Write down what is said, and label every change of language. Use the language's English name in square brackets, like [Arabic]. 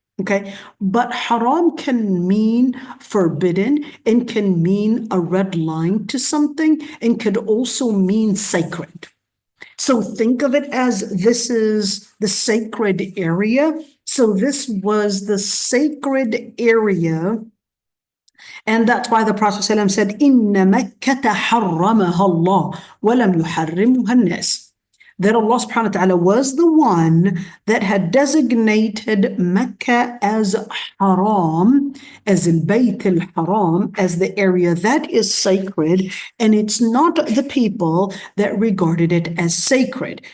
[English] Okay, but haram can mean forbidden, and can mean a red line to something, and could also mean sacred. So think of it as this is the sacred area. So this was the sacred area And that's why the Prophet ﷺ said, [Arabic] إِنَّ مَكَّةَ حَرَّمَهَا اللَّهُ وَلَمْ يُحَرِّمُهَا النَّاسِ. [English] That Allah subhanahu wa ta'ala was the one that had designated Mecca as haram, as al-Bayt al-Haram, as the area that is sacred, and it's not the people that regarded it as sacred.